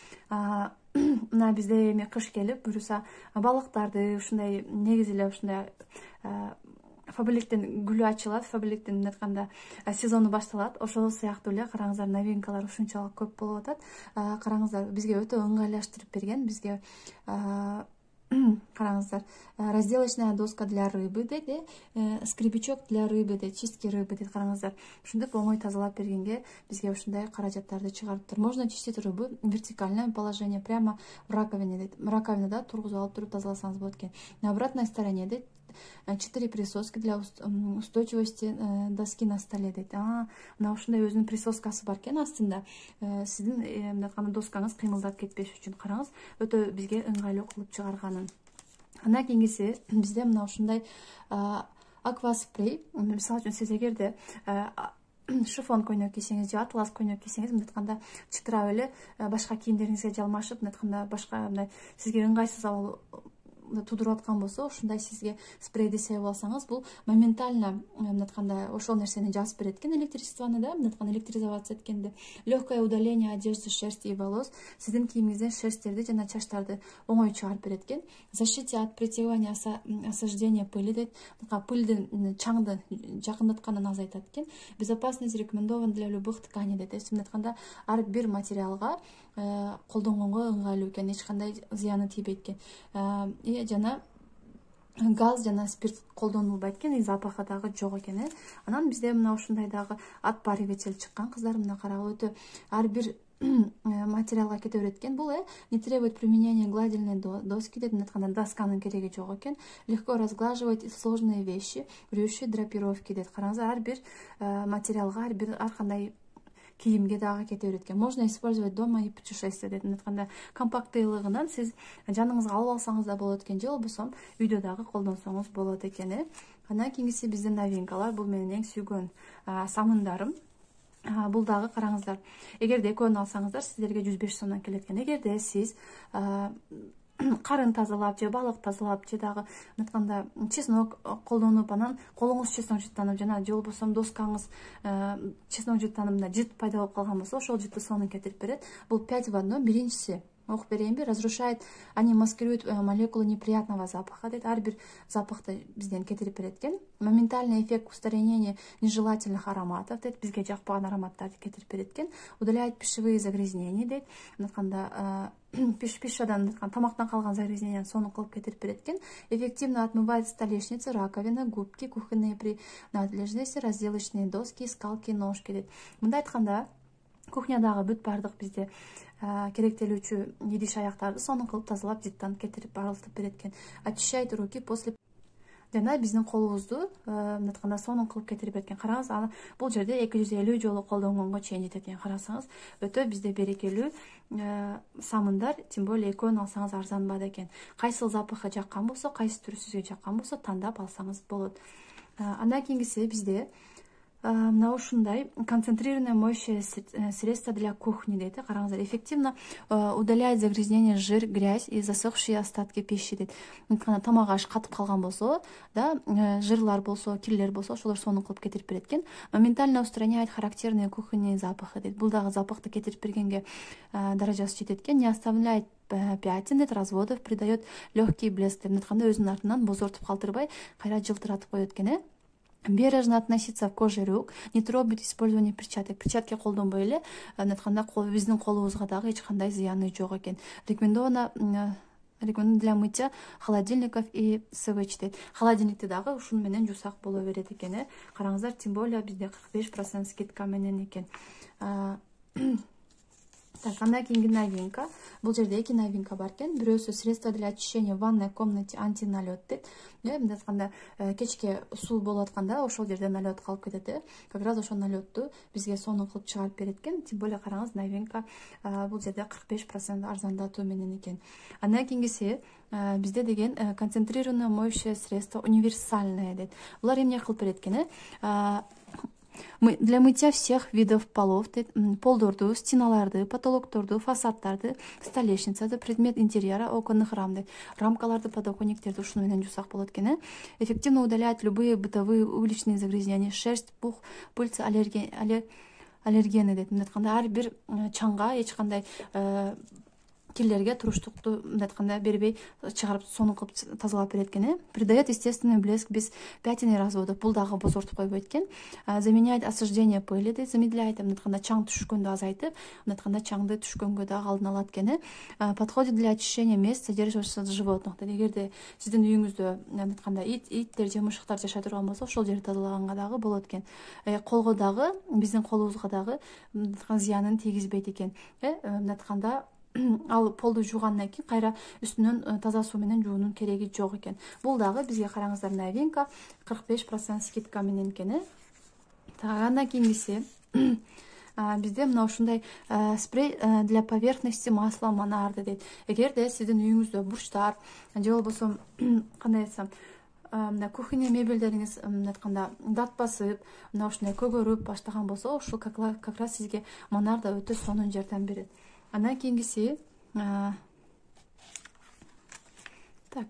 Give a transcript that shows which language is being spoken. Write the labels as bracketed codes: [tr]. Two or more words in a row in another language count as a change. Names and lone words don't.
[ky] Мына бизде эми кыш келип, буюрса балыктарды ушундай негизи эле ушундай фабриликтин гүлү ачылат, фабриликтин мындай айтканда сезону башталат. Ошол сыяктуу эле караңыздар, новинкалар ушунчалык көп болуп атат. Караңыздар, бизге өтө ыңгайлаштырып берген. Бизге караңыздар, [ru] разделочная доска для рыбы дейт, скребичок для рыбы дейт, чистки рыбы дейт. [ky] Караңыздар, ушинтип оңой тазалап бергенге бизге ушундай каражаттарды чыгарыптыр. [ru] Можно чистить рыбу вертикальное положение прямо в раковине дейт. [ky] Раковинада тургузуп алып туруп тазаласаңыз болот экен. [ru] На обратной стороне дейт 4 присоски для устойчивости доски на столе дейт. [ky] Мына ушундай өзүнүн присоскасы бар экен астында. Сиздин мындай айтканда доскаңыз кыймылдап кетпеш үчүн. Караңыз, өтө бизге ыңгайлуу кылып чыгарганын. Андан кийинкиси бизде мына ушундай акваспрей. Мисалы үчүн сиз эгерде шифон көйнөк кийсеңиз же атлас көйнөк кийсеңиз, мындай айтканда чытырап эле башка кийимдериңизге жалмашып, мындай айтканда башка мындай сизге ыңгайсыз абал тудуруп аткан болсо, ушундай сизге спрейди себип алсаңыз, бул моментально мындай айтканда ошол нерсени жазып берет экен, электричествону да, мындай айтканда электризоваться эткенди. [ru] Легкое удаление одежды, шерсти и волос. [ky] Сиздин кийимиңизден шерсттерди жана чачтарды оңой чыгарып берет экен. [ru] Защита от притягивания осаждения пыли дейт. [ky] Пыльдин, чаңды жакындатканын азайтат экен. [ru] Безопасность рекомендован для любых тканей дейт. [ky] Мындай айтканда ар бир материалга колдонгонго ыңгайлуу экен, эч кандай зыяны тийбейт экен. Жана газ жана спирт колдонулбайт экен, запахы дагы жок экен. Анан бизде мына ушундай дагы отпариватель чыккан, кыздар, мына карагыла, өтө ар бир материалга кете берет экен. [ru] Бул не требует применения гладильной доски дейт. [ky] Мындай айтканда досканын кереги жок экен. [ru] Легко разглаживать сложные вещи, рюши, драпировки дейт. [ky] Караңыздар, ар бир материалга, ар кандай кийимге дагы кете берет экен. [ru] Можно использовать дома и путешествие дейт. [ky] Мындай айтканда компакттылыгынан сиз жаныңызга алып алсаңыз да болот экен, же болбосо үйдө дагы колдонсоңуз болот экен. Андан кийинкиси биздин новинкалар. Бул менин эң сүйгөн самындарым. Бул дагы караңыздар, эгерде экөөнү алсаңыздар сиздерге 105 сомдон келет экен. Эгерде сиз карын тазалап же балык тазалап же дагы мындай айтканда чеснок колдонуп, анан колуңуз чеснок жуттанып жана же болбосо доскаңыз чеснок жуттанып жыт пайда болуп калган болсо, ошол жытты сонун кетирип берет. Бул 5 в 1. Биринчиси, окуп берейинби, [ru] разрушает, они маскируют молекулы неприятного запаха дейт. [ky] Ар бир запахты бизден кетирип берет экен. [ru] Моментальный эффект устранения нежелательных ароматов [ky] дейт. Бизге жакпаган ароматтарды кетирип берет экен. [ru] Удаляет пищевые загрязнения [ky] дейт. Мындай пищадан, тамактан калган загрязненияны сонун кылып кетирип берет экен. [ru] Эффективно отмывает столешницы, раковины, губки, кухонные принадлежности, разделочные доски, скалки, ножки дейт. [ky] Мындай айтканда, кухнядагы бүт бардык бизде керектелүүчү идиш аяктарды сонун кылып тазалап, жыттан кетирип арылтып берет экен. [ru] Очищает руки после [ky] жана биздин колубузду мындай айтканда сонун кылып кетирип берет экен. Караңыз, бул жерде 250 жолу колдонгонго чейин жетет экен. Карасаңыз, өтө бизде берекелүү самындар, [ru] тем более [ky] экөөнү алсаңыз арзанбады экен. Кайсыл запахы жаккан болсо, кайсы түрү сизге жаккан болсо тандап алсаңыз болот. Андан кийинкиси бизде мына ушундай [ru] концентрированное моющее средство для кухни [ky] дейт. Караңыздар, [ru] эффективно удаляет загрязнение, жир, грязь и засохшие остатки пищи дейт. [ky] Тамак аш катып калган болсо, да, жырлар болсо, кирлер болсо, ошолор сонун кылып кетирип берет экен. [ru] Моментально устраняет характерные кухонные запахи дейт. [ky] Бул дагы запахты кетирип бергенге даражасы жетет экен. [ru] Не оставляет пятен, разводов, придает легкий блеск. [ky] Мындай өзүнүн артынан бозортуп калтырбай, кайра жылтыратып коет экен. [ru] Бережно относиться к коже рук, не трогать использование перчаток. [ky] Перчатки колдонбой эле, биздин колубузга дагы эч кандай зыяны жок экен. [ru] Рекомендовано для мытья холодильников и СВЧ дейт. [ky] Холодильникти дагы ушун менен жусак боло берет экен. Караңыздар, [ru] тем более [ky] бизде 45% скидка менен экен. Так, андан кийинки новинка. Бул жерде эки новинка бар экен. [ru] Бирөөсү средство для очищения в ванной комнате антиналет дейт. [ky] Мындай айтканда, кечке суу болуп атканда ошол жерде налет калып кетет. [ru] Как раз [ky] ошол налетту бизге сонун кылып чыгарып берет экен. [ru] Тем более [ky] караңыз, новинка бул жерде 45% арзандатуу менен экен. Андан кийинкиси bizde деген [ru] концентрированное моющее средство универсальное [ky] дейт. Булар эмне кылып берет экен? [ru] Для мытья всех видов полов, [ky] полдорду, стеналарды, потолокторду, фасадтарды, столешницады, [ru] предмет интерьера, оконных рам, [ky] рамкаларды, подоконниктерди ушуну менен жусак болот экен. [ru] Эффективно удаляет любые бытовые уличные загрязнения, шерсть, пух, пыльца, аллергены дейт. [ky] Ар бир чаңга эч кандай кирлерге туруштукту бербей чыгарып сонун кылып тазалап берет экен. [ru] Придает естественный блеск без пятен и разводов. [ky] Бул дагы бозортуп койбойт экен. [ru] Заменяет осаждение пыли, замедляет, [ky] чаң түшкөндү азайтып, чаңды түшкөнгө дагы алдын алат экен. [ru] Подходит для очищения мест, содержащихся животных. [ky] Эгерде сиздин үйүңүздө иттер же мышыктар жашай турган болсо, ошол жерди тазалаганга дагы болот экен. Колго дагы, биздин колубузга дагы зыянын тийгизбейт экен. Ал полду жуугандан кийин кайра үстүнөн таза суу менен жуунун кереги жок экен. Бул дагы бизге караңыздар новинка 45% скидка менен экен. Андан кийинкиси bizde мына ушундай [ru] спрей для поверхности масла [ky] Монардо дейт. Эгерде сиздин үйүңүздө бурчтар же болбосо кандай айтсам, кухня мебелдериңиз дат басып, мына ушундай көгөрүп баштаган болсо, ушул [ru] как раз [ky] сизге Монардо өтө сонун жардам берет. Андан кийинкиси так.